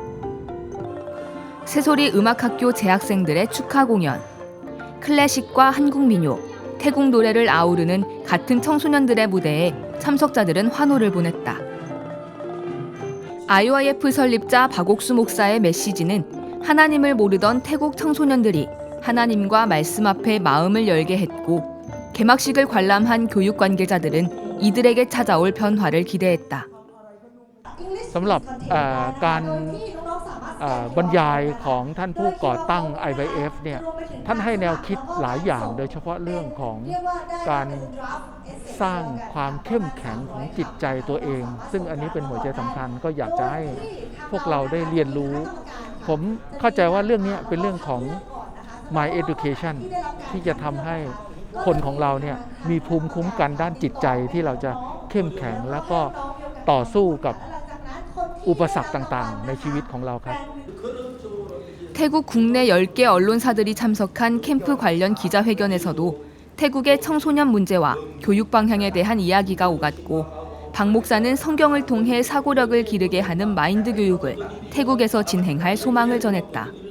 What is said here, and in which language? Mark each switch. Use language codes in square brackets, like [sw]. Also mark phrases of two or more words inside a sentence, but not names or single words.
[ko] 새소리 음악학교 재학생들의 축하 공연, 클래식과 한국 민요, 태국 노래를 아우르는 같은 청소년들의 무대에 참석자들은 환호를 보냈다. IYF 설립자 박옥수 목사의 메시지는 하나님을 모르던 태국 청소년들이 하나님과 말씀 앞에 마음을 열게 했고 개막식을 관람한 교육 관계자들은 이들에게 찾아올 변화를 기대했다. [th] สำหรับการบรรยายของท่านผู้ก่อตั้ง IYF เนี่ยท่านให้แนวคิดหลายอย่างโดยเฉพาะเรื่องของการส ร้างความเข้มแข็งของจิตใจตัวเองซึ่งอันนี้เป็นหัวใจสำคัญก็อยากจะให้พวกเราได้เรียนรู้ผมเข้าใจว่าเรื่องนี้เป็นเรื่องของ [en] My Education [th] ที่จะทำให้คนของเราเนี่ยมีภูมิคุ้มกันด้านจิตใจที่เราจะเข้มแข็งแล้วก็ต่อสู้กับอุปสรรคต่างๆในชีวิตของเราครับ [ko] 태국 국내 10개 언론사들이 참석한 캠프 관련 기자회견에서도 태국의 청소년 문제와 교육 방향에 대한 이야기가 오갔고 박 목사는 성경을 통해 사고력을 기르게 하는 마인드 교육을 태국에서 진행할 소망을 전했다.